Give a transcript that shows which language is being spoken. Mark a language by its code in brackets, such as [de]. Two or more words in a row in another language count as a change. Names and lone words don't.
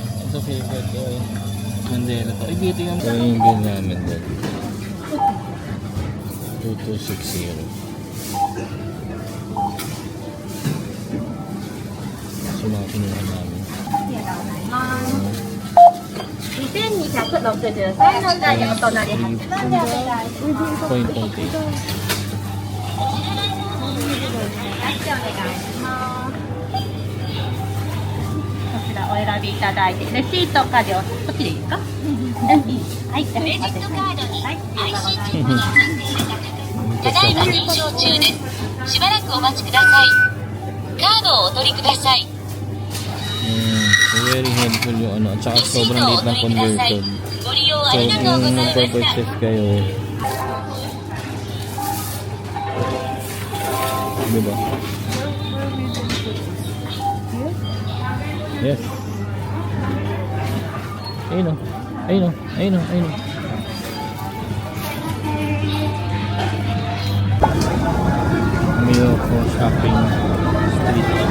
[tl] Ito favorite ko eh. Mandela to. Ay, beauty nga. Ito yung bill namin doon. 2260. So, mga kinuha namin. [ja] 2263 の台お隣8番でお願いします。 [en] Point 8. [ja] こちらお選びいただいて、レシートかでこっちでいいですか？はい、クレジットカードに IC チップの付いているただいま認証中です。しばらくお待ちください。カードをお取りください。 [en] Very helpful [tl] yung ano. At saka sobrang liit ng conversion. [ja] ご利用あ [tl] So, [ja] りがとうご [tl] kung [ja] ざいました。 [tl] magpa-purchase kayo, diba? Yes. Ayun o. Ayun o. Ayun o. Ayun o. Miyoko shopping street.